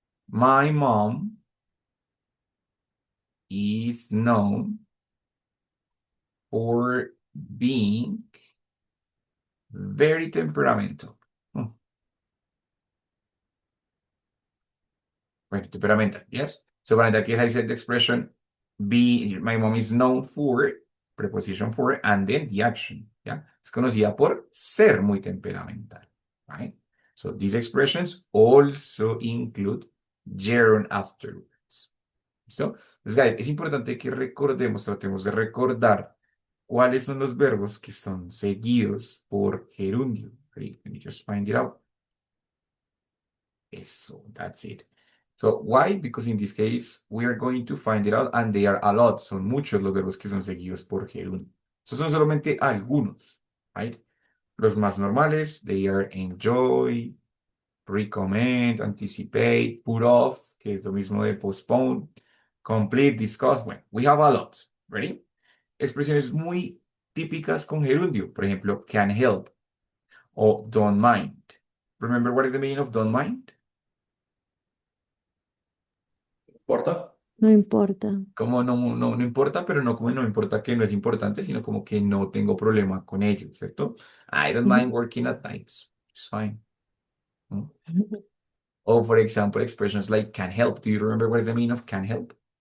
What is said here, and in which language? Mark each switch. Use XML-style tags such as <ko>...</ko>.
<en>My mom is known for being very temperamental. Bueno, temperamental, yes? So when that case, I said the expression my mom is known for, preposition for, and then the action, yeah?</en> <es>Es conocida por ser muy temperamental, right?</es> <en>So these expressions also include gerund afterwards.</en> <es>¿Listo? Entonces, guys, es importante que tratemos de recordar cuáles son los verbos que son seguidos por gerundio.</es> <en>Okay, let me just find it out. So that's it. So why? Because in this case, we are going to find it out, and they are a lot.</en> <es>Son muchos los verbos que son seguidos por gerundio. Estos son solamente algunos, right? Los más normales,</es> <en>they are enjoy, recommend, anticipate, put off,</en> <es>que es lo mismo de postpone, complete, discuss. Bueno,</es> <en>we have a lot. Ready?</en> <es>Expresiones muy típicas con gerundio. Por ejemplo, can help o don't mind.</es> <en>Remember what is the meaning of don't mind?</en> <es>¿Importa? No importa. Como no importa, pero no como no importa que no es importante, sino como que no tengo problema con ello, ¿cierto?</es> <en>I don't mind working at nights. It's fine. ¿No? Or for example, expressions like can help. Do you remember what is the meaning of can help?</en>